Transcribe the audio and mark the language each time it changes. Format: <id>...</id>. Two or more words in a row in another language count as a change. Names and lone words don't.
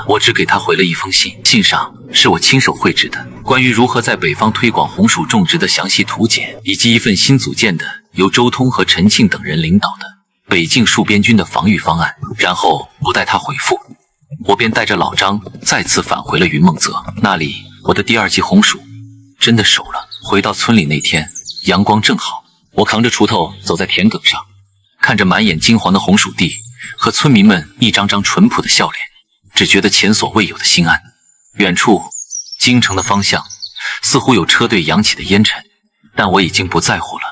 <zh>我只給他回了一封信，信上是我親手繪製的關於如何在北方推廣紅薯種植的詳細圖解，以及一份新組建的由周通和陳慶等人領導的北境戍邊軍的防禦方案。然後不待他回復，我便帶着老張再次返回了雲夢澤。那裡，我的第二季紅薯真的熟了。回到村裡那天，陽光正好。我扛着鋤頭走在田埂上，看着滿眼金黃的紅薯地和村民們一張張淳樸的笑臉，只覺得前所未有的心安。遠處，京城的方向似乎有車隊揚起的煙塵，但我已經不在乎了。</zh>